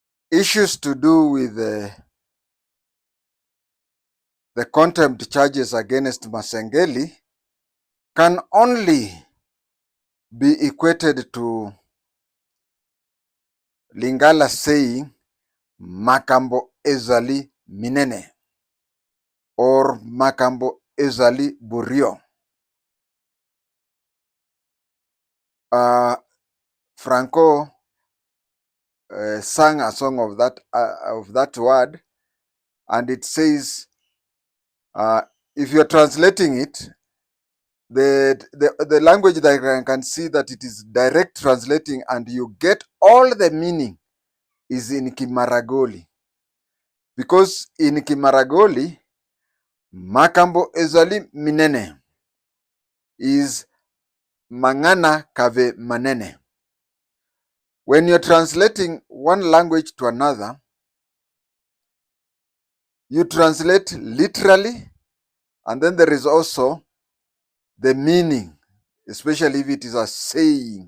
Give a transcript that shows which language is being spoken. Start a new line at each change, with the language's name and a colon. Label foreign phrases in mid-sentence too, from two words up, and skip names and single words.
English: issues to do with the contempt charges against Masengeli can only be equated to Lingala saying
Lingala: makambo ezali minene
English: or
Lingala: makambo ezali burio.
English: Franco sang a song of that word, and it says, if you're translating it, the language that I can see that it is direct translating and you get all the meaning is in Kimaragoli. Because in Kimaragoli,
Lingala: makambo ezali minene
English: is
Logooli: mangana kave manene.
English: When you're translating one language to another, you translate literally, and then there is also the meaning, especially if it is a saying.